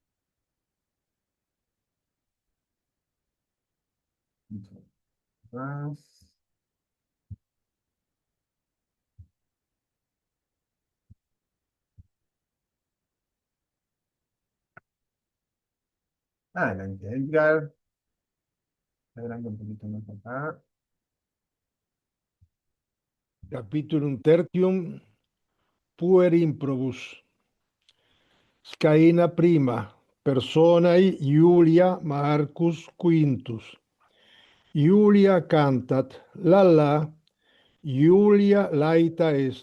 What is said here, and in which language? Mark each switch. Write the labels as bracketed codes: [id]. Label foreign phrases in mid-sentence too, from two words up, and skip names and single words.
[es] Más. Adelante, Edgar. Adelante un poquito más acá. [la] Capitulum tertium puerim probus. Scaena prima, personae Iulia Marcus Quintus. Iulia cantat, la, Iulia laeta est.